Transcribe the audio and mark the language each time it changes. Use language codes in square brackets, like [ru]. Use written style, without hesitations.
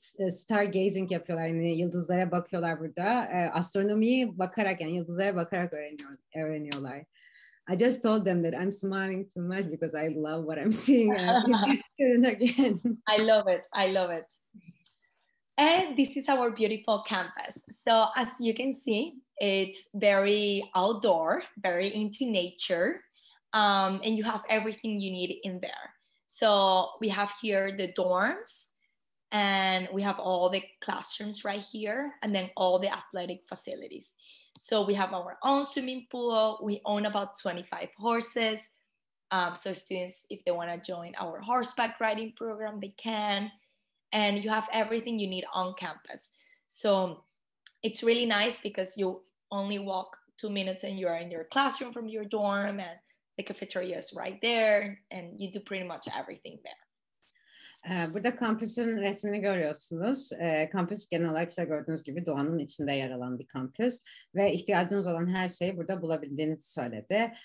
[tr] Stargazing yapıyorlar yani yıldızlara bakıyorlar burada. Astronomiyi bakarak yani yıldızlara bakarak öğreniyorlar. [en] I just told them that I'm smiling too much because I love what I'm seeing and I'm interested again. I love it. I love it. And this is our beautiful campus. So as you can see, it's very outdoor, very into nature, and you have everything you need in there. So we have here the dorms, and we have all the classrooms right here, and then all the athletic facilities. So we have our own swimming pool. We own about 25 horses. So students, if they want to join our horseback riding program, they can. And you have everything you need on campus. So it's really nice because you only walk 2 minutes and you are in your classroom from your dorm, and the cafeteria is right there, and you do pretty much everything there. [tr] Burada kampüsün resmini görüyorsunuz. Kampüs genel olarak size gördüğünüz gibi doğanın içinde yer alan bir kampüs ve ihtiyacınız olan her şeyi burada bulabildiğinizi söyledi.